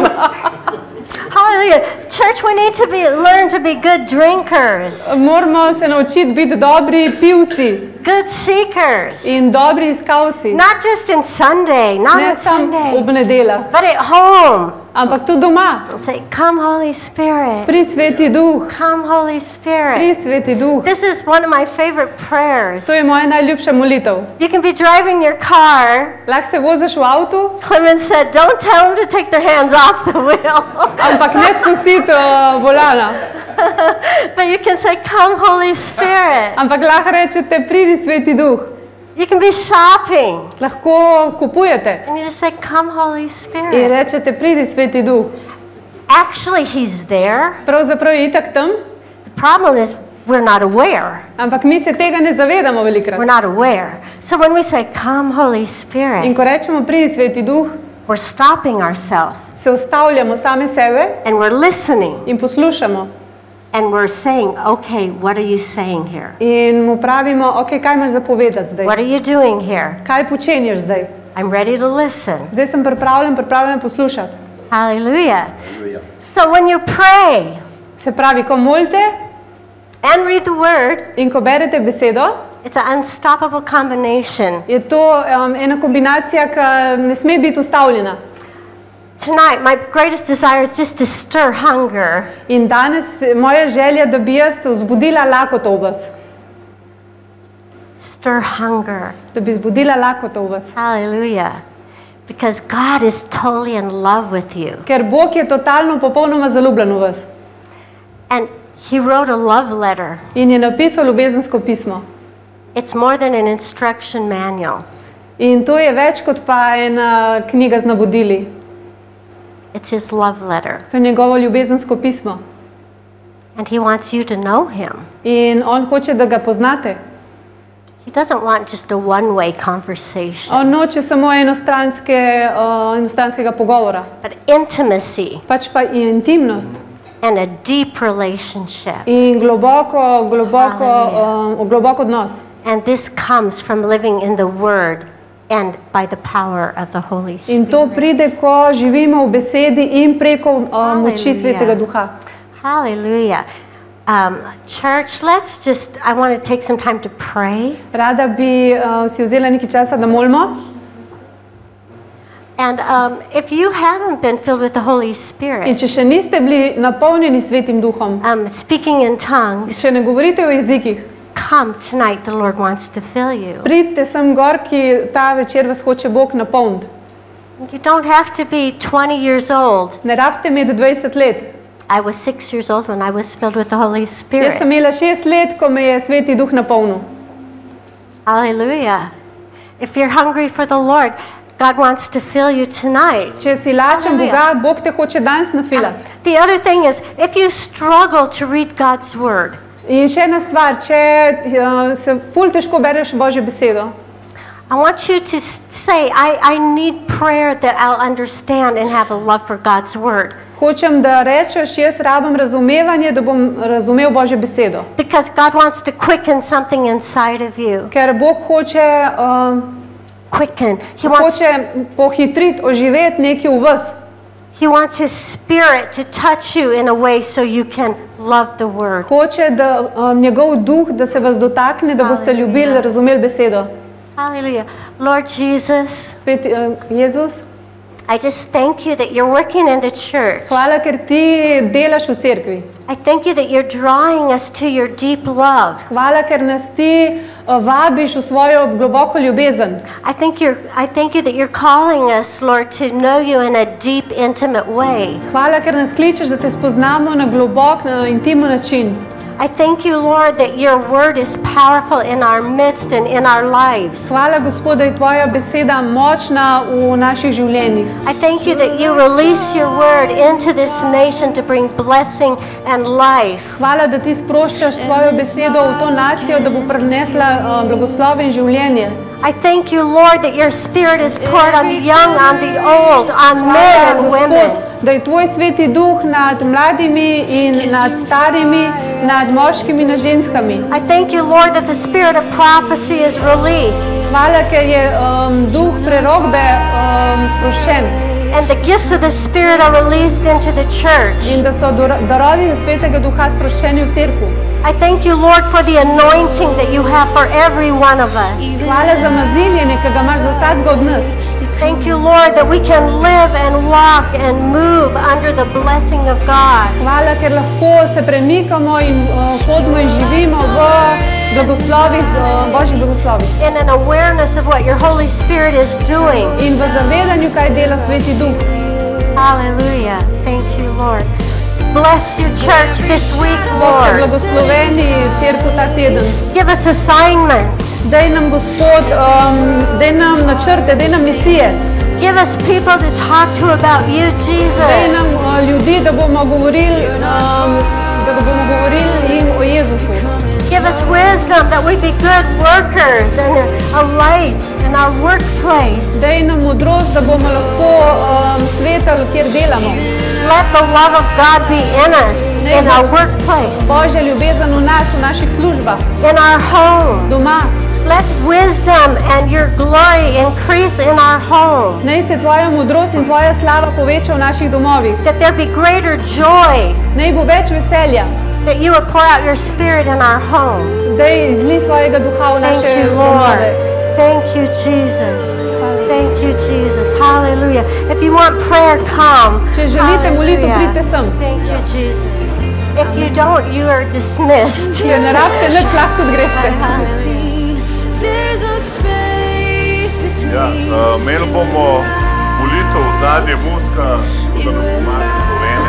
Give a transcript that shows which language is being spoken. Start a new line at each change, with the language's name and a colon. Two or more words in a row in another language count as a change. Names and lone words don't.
English: Hallelujah. Church, we need to learn to be good drinkers,
Slovenian: Moramo se naučiti biti dobri pivci
English: good seekers.
Slovenian: in dobri iskalci.
English: Not just in Sunday, not
Slovenian: Ne
English: on
Slovenian: samo
English: Sunday,
Slovenian: ob nedeljah,
English: but at home.
Slovenian: ampak tudi doma.
English: Say, come Holy Spirit.
Slovenian: Prid Sveti Duh,
English: Come Holy Spirit.
Slovenian: prid Sveti Duh.
English: This is one of my favorite prayers.
Slovenian: To je moja najljubša molitev.
English: You can be driving your car.
Slovenian: Lahko se voziš v avtu,
English: Clement said, don't tell them to take their hands off the wheel.
Slovenian: ampak ne spustiti volana.
English: But you can say, come Holy Spirit.
Slovenian: Ampak lahko rečete, pridi Sveti Duh.
English: You can be shopping.
Slovenian: Lahko kupujete
English: And you just say, come Holy
Slovenian: in
English: Spirit.
Slovenian: rečete, pridi Sveti Duh.
English: Actually, He's there.
Slovenian: Pravzaprav je itak tam,
English: The problem is we're not aware.
Slovenian: ampak mi se tega ne zavedamo
English: We're
Slovenian: velikrat.
English: not aware. So when we say, come Holy
Slovenian: In
English: Spirit,
Slovenian: ko rečemo, pridi Sveti Duh,
English: we're stopping ourselves
Slovenian: se ustavljamo same sebe
English: and we're listening
Slovenian: in poslušamo.
English: and we're saying, okay, what are you saying here?
Slovenian: In mu pravimo, ok, kaj imaš za povedati zdaj?
English: What are you doing here?
Slovenian: Kaj počenješ zdaj?
English: I'm ready to listen.
Slovenian: Zdaj sem pripravljen poslušati.
English: Hallelujah. So when you pray
Slovenian: Se pravi, ko molite
English: and read the word,
Slovenian: in ko berete besedo,
English: It's an unstoppable combination.
Slovenian: Je to ena kombinacija, ki ne sme biti ustavljena.
English: Tonight, my greatest desire is just to stir hunger.
Slovenian: In danes moja želja, da bi jaz vzbudila lakoto v vas.
English: Stir hunger.
Slovenian: Da bi vzbudila lakoto v vas.
English: Hallelujah. Because God is totally in love with you.
Slovenian: Ker Bog je totalno, popolnoma zaljubljen v vas.
English: And He wrote a love letter.
Slovenian: In je napisal ljubezensko pismo.
English: It's more than an instruction manual.
Slovenian: In to je več kot pa ena knjiga z navodili.
English: It's His love letter.
Slovenian: To je njegovo ljubezensko pismo.
English: And He wants you to know Him.
Slovenian: In on hoče, da ga poznate.
English: He doesn't want just a one-way conversation.
Slovenian: On noče samo enostranskega pogovora.
English: But intimacy.
Slovenian: Pač pa intimnost.
English: And a deep relationship.
Slovenian: In globoko odnos.
English: And this comes from living in the Word and by the power of the Holy Spirit.
Slovenian: In to pride, ko živimo v besedi in preko moči Svetega Duha.
English: Hallelujah. Church, I want to take some time to pray.
Slovenian: Rada bi si vzela nekaj časa, da molimo.
English: And if you haven't been filled with the Holy Spirit,
Slovenian: In če še niste bili napolnjeni Svetim Duhom,
English: speaking in tongues,
Slovenian: če ne govorite o jezikih,
English: come tonight, the Lord wants to fill you.
Slovenian: pridite sem gor, ki ta večer vas hoče Bog napolniti.
English: You don't have to be 20 years old.
Slovenian: Ne rabite imeti 20 let.
English: I was 6 years old when I was filled with the Holy
Slovenian: Jaz sem
English: Spirit.
Slovenian: imela 6 let, ko me je Sveti Duh napolnil.
English: Hallelujah. If you're hungry for the Lord, God wants to fill you tonight.
Slovenian: Če si lačen Boga, Bog te hoče danes nafilati.
English: The other thing is, if you struggle to read God's Word,
Slovenian: In še ena stvar, če se ful težko bereš Božjo besedo,
English: I want you to say, I need prayer that I'll understand and have a love for God's Word.
Slovenian: hočem, da rečeš, jaz rabim razumevanje, da bom razumel Božjo besedo.
English: Because God wants to quicken something inside of you.
Slovenian: Ker Bog hoče,
English: Quicken. He wants
Slovenian: pohitriti, oživeti nekaj v vas.
English: He wants His Spirit to touch you in a way so you can love the Word.
Slovenian: Hoče, da njegov duh, da se vas dotakne, da boste ljubili, razumeli besedo.
English: Hallelujah. Lord Jesus,
Slovenian: Sveti Jezus,
English: I just thank you that you're working in the church.
Slovenian: hvala, ker ti delaš v cerkvi.
English: I thank you that you're drawing us to your deep love.
Slovenian: Hvala, ker nas ti vabiš v svojo globoko ljubezen.
English: I thank you that you're calling us, Lord, to know you in a deep, intimate way.
Slovenian: Hvala, ker nas kličeš, da te spoznamo na globok, na intimen način.
English: I thank you, Lord, that your word is powerful in our midst and in our lives.
Slovenian: Hvala, Gospod, da je tvoja beseda močna v naših življenjih.
English: I thank you that you release your word into this nation to bring blessing and life.
Slovenian: Hvala, da ti sproščaš svojo besedo v to nacijo, da bo prinesla blagoslov in življenje.
English: I thank you, Lord, that your Spirit is poured on the young, on the old, on men and women.
Slovenian: Da je tvoj Sveti Duh nad mladimi in nad starimi, nad moškimi in ženskami.
English: I thank you, Lord, that the spirit of prophecy is released.
Slovenian: Hvala, ker je duh prerokbe sproščen.
English: And the gifts of the Spirit are released into the church.
Slovenian: In da so darovi Svetega Duha sproščeni v cerkvu.
English: I thank you, Lord, for the anointing that you have for every one of us.
Slovenian: Hvala za maziljenje, ki ga imaš za vsakega od nas.
English: Thank you, Lord, that we can live and walk and move under the blessing of God.
Slovenian: Hvala, ker lahko se premikamo in hodimo in živimo v blagoslovih, Božjih blagoslovih.
English: In an awareness of what your Holy Spirit is doing.
Slovenian: In v zavedanju, kaj dela Sveti Duh.
English: Hallelujah. Thank you, Lord. Bless your church this week,
Slovenian: Bog te
English: Lord.
Slovenian: blagosloveni cerkev ta teden.
English: Give us assignments.
Slovenian: Daj nam, Gospod, daj nam načrte, daj nam misije.
English: Give us people to talk to about you,
Slovenian: Daj nam
English: Jesus.
Slovenian: ljudi, da bomo govorili jim o Jezusu.
English: Give us wisdom that we be good workers and a light in our workplace.
Slovenian: Daj nam modrost, da bomo lahko svetali, kjer delamo.
English: Let the love of God be in us, in our workplace,
Slovenian: Božja ljubezen v nas, v naših službah,
English: in our home.
Slovenian: doma.
English: Let wisdom and your glory increase in our home.
Slovenian: Naj se tvoja modrost in tvoja slava poveča v naših domovih.
English: That there be greater joy,
Slovenian: Naj bo več veselja,
English: that you would pour out your spirit in our home.
Slovenian: Daj izli svojega duha v
English: Thank
Slovenian: naše
English: you,
Slovenian: domove.
English: Lord. Thank you, Jesus. Thank you, Jesus. Hallelujah. If you want prayer, come.
Slovenian: Če želite molitev,
English: Hallelujah.
Slovenian: pridite sem.
English: Thank you, Jesus. If you don't, you are dismissed.
Slovenian: Če ne rabite nič, lahko tudi greste. Ja, imeli bomo molitev od zadnje muska, da nam pomaga Slovene.